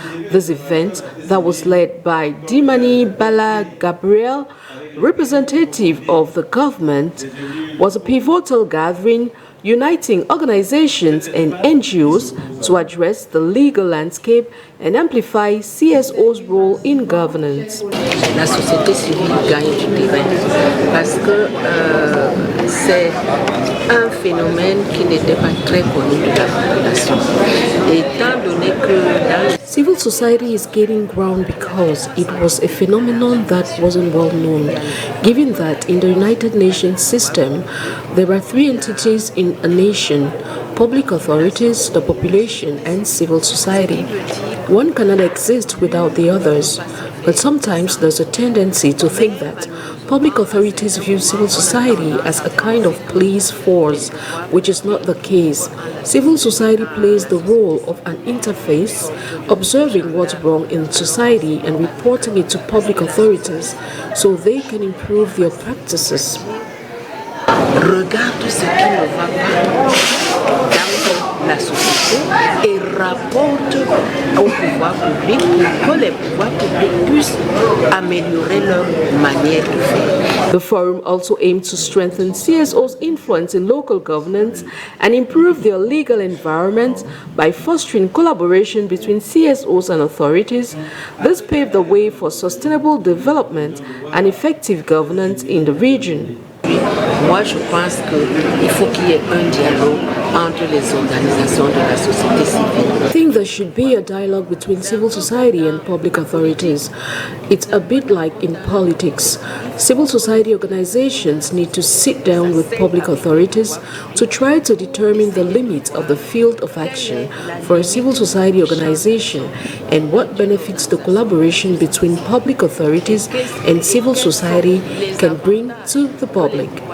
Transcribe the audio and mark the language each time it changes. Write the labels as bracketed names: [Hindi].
[English] This event, that was led by Dimani Bala Gabriel, representative of the government, was a pivotal gathering uniting organizations and NGOs to address the legal landscape and amplify CSO's role in governance. [French] La société civile gagne du terrain parce que c'est un phénomène qui n'était pas très connu de la population. Étant donné que [English] civil society is gaining ground because it was a phenomenon that wasn't well known, given that in the United Nations system there are 3 entities in a nation: public authorities, the population, and civil society. One cannot exist without the others, but sometimes there's a tendency to think that public authorities view civil society as a kind of police force, which is not the case. Civil society plays the role of an interface, observing what's wrong in society and reporting it to public authorities so they can improve their practices. [French] Regarde ce qui ne va pas dans la société et rapporte au pouvoir public pour que les pouvoirs publics puissent améliorer leur manière de faire. [English] The forum also aimed to strengthen CSO's influence in local governance and improve their legal environment by fostering collaboration between CSOs and authorities. This paved the way for sustainable development and effective governance in the region. [French] Moi, je pense qu'il faut qu'il y ait un dialogue entre les organisations de la société civile. [English] I think there should be a dialogue between civil society and public authorities. It's a bit like in politics. Civil society organizations need to sit down with public authorities to try to determine the limits of the field of action for a civil society organization and what benefits the collaboration between public authorities and civil society can bring to the public.